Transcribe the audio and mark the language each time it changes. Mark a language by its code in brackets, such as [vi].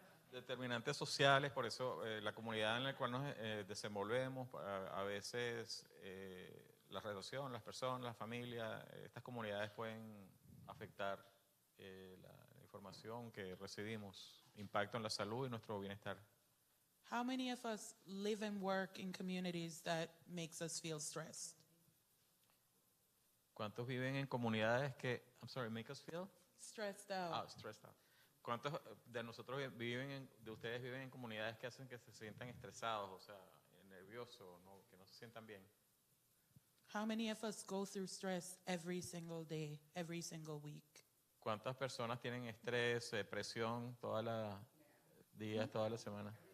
[es] Determinantes sociales, por eso la comunidad en la cual nos desenvolvemos, a veces la relación, las personas, la familia, estas comunidades pueden afectar la información que recibimos, impacto en la salud y nuestro bienestar. [en] How many of us live and work in communities that makes us feel stressed? [es] ¿Cuántos viven en comunidades que, [en] make us feel? Stressed out. Stressed out. [es] ¿Cuántos de nosotros de ustedes viven en comunidades que hacen que se sientan estresados, o sea, nerviosos, que no se sientan bien? [en] How many of us go through stress every single day, every single week? [es] ¿Cuántas personas tienen estrés, depresión todos los días, toda la semana?